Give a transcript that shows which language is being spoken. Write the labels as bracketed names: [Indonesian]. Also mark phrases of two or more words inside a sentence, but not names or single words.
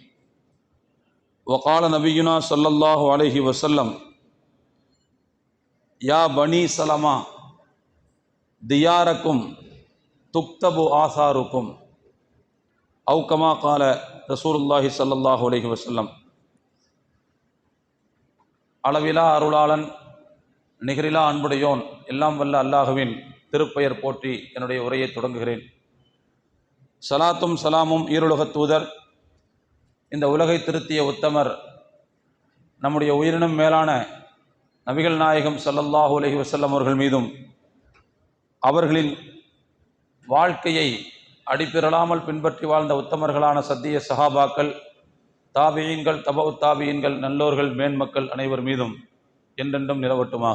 [Arabic] وقال نبينا صلى الله عليه وسلم: يا بني سلمة دياركم تكتب آثاركم أو كما قال رسول الله صلى الله عليه وسلم. [Tamil] அளவிலா அருளாளன் நிகரிலா அன்புடையோன் எல்லாம் வல்ல அல்லாஹுவின் திருப்பெயர் போற்றி என்னுடைய உரையை தொடங்குகிறேன். சலாத்தும் சலாமும் ஈருலகத் தூதர், இந்த உலகை திருத்திய உத்தமர், நம்முடைய உயிரினும் மேலான நபிகள் நாயகம் [Arabic] صلى الله عليه وسلم [Tamil] அவர்கள் மீதும், அவர்களின் வாழ்க்கையை அடிப்பிரளாமல் பின்பற்றி வாழ்ந்த உத்தமர்களான சத்திய சஹாபாக்கள், தாபியீன்கள், தபஉ தாபியீன்கள், நல்லோர்கள், மேன்மக்கள் அனைவர் மீதும் என்றென்றும் நிலவட்டுமாக.